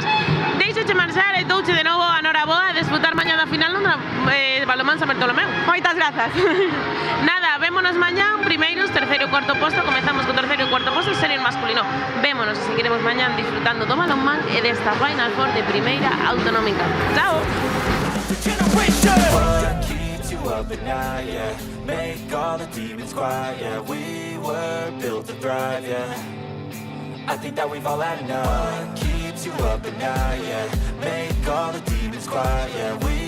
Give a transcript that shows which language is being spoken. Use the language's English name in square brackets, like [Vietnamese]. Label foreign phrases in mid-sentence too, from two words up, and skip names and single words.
[Galician] Deixeche marchar e touche de novo a Noraboa a disfrutar mañá da final no Balomán San Bartolomeu. Moitas grazas. Nada, vémonos mañá, primeiros, terceiro e cuarto posto, comezamos co terceiro e cuarto posto, senior masculino. Vémonos e seguiremos mañá disfrutando do balonmán e desta Final Four de primeira autonómica. Chao. [English] What keeps you up at night, yeah? Make all the demons quiet, yeah. We were built to thrive, yeah. I think that we've all had enough. What keeps you up at night, yeah? Make all the demons quiet, yeah.